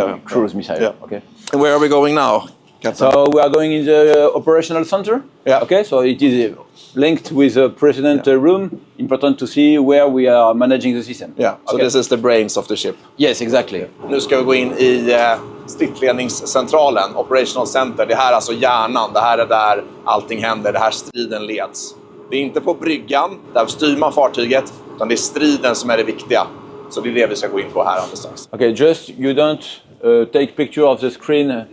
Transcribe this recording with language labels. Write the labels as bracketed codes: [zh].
[en] Cruise missile. Yeah. Okay. And where are we going now, Captain? So we are going in the operational center. Yeah. Okay. So it is linked with the president room. Important to see where we are managing the system. Yeah. So this is the brains of the ship. Yes, exactly. [sv] Nu ska vi gå in i stridsledningscentralen, operational center. Det här är alltså hjärnan. Det här är där allting händer. Det här striden leds. Det är inte på bryggan där styr man fartyget, utan det är striden som är det viktiga. Så det är det vi ska gå in på här alldeles strax. [en] Okay, just you don't take picture of the screen.